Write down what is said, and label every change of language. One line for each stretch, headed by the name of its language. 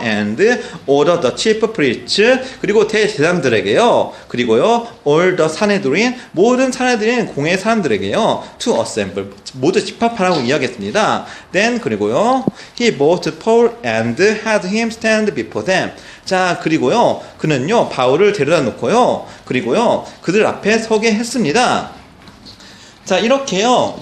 English: And ordered the chief priests.
Korean: 그리고 대제사장들에게요. 그리고요.
English: All the Sanhedrin.
Korean: 모든 사내들인 공회 사람들에게요.
English: To assemble.
Korean: 모두 집합하라고 이야기했습니다.
English: Then
Korean: 그리고요.
English: He brought Paul and had him stand before them.
Korean: 자, 그리고요. 그는요. 바울을 데려다 놓고요. 그리고요. 그들 앞에 서게 했습니다. 자, 이렇게요.